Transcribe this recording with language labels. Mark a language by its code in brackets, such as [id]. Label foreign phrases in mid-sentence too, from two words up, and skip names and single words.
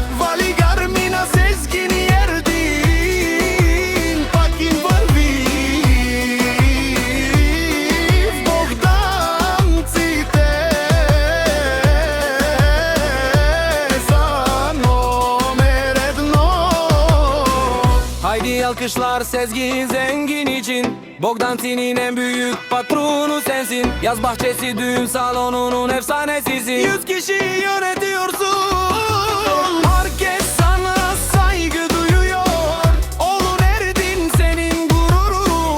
[bg] Вали гарми на Сезгин и Ердин, пак им върви в Богданците за номер едно. [tr] Haydi alkışlar Sezgin Zengin için. Bogdanti'nin en büyük patronu sensin. Yaz bahçesi düğün salonunun efsanesisin. 100 kişiyi yönetiyorsun. Herkes sana saygı duyuyor. Oğlun Erdin senin gururun.